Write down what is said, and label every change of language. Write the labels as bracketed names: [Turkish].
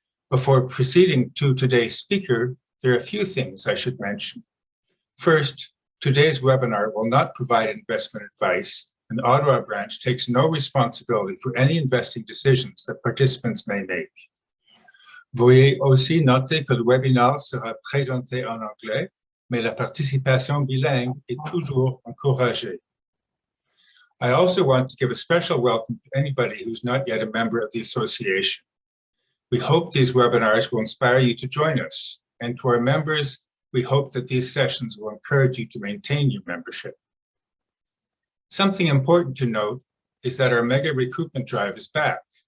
[English] Before proceeding to today's speaker, there are a few things I should mention. First, today's webinar will not provide investment advice, and Ottawa branch takes no responsibility for any investing decisions that participants may make. [French] Veuillez aussi noter que le webinaire sera présenté en anglais, mais la participation bilingue est toujours encouragée. [English] I also want to give a special welcome to anybody who's not yet a member of the association. We hope these webinars will inspire you to join us, and to our members, we hope that these sessions will encourage you to maintain your membership. Something important to note is that our mega recruitment drive is back.